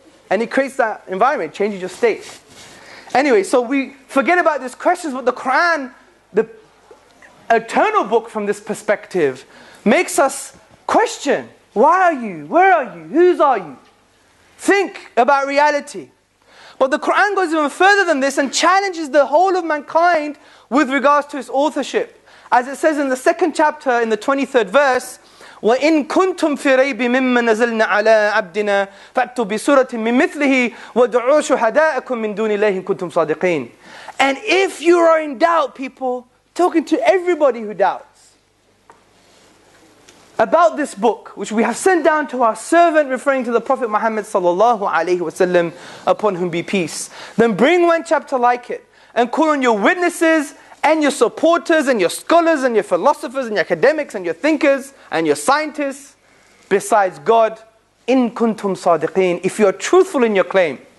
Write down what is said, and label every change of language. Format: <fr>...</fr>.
<en>And it creates that environment, changes your state. Anyway, so we forget about these questions, but the Qur'an, the eternal book from this perspective, makes us question, why are you? Where are you? Whose are you? Think about reality. But the Qur'an goes even further than this and challenges the whole of mankind with regards to its authorship. As it says in the second chapter, in the 23rd verse,</en> <ar>وَإِن كُنْتُمْ فِي رَيْبٍ مِّمَّا نَزَلْنَا عَلَىٰ عَبْدِنَا فَأْتُوا بِسُورَةٍ مِّن مِّثْلِهِ وَادْعُوا شُهَدَاءَكُم مِّن دُونِ اللَّهِ إِن كُنتُمْ صَادِقِينَ.</ar> <en>And if you are in doubt, people, talking to everybody who doubts, about this book, which we have sent down to our servant, referring to the Prophet Muhammad sallallahu alaihi wasallam, upon whom be peace, then bring one chapter like it, and call on your witnesses, and your supporters, and your scholars, and your philosophers, and your academics, and your thinkers, and your scientists, besides God,</en> <ar>in kuntum sadiqeen,</ar> <en>if you are truthful in your claim.</en>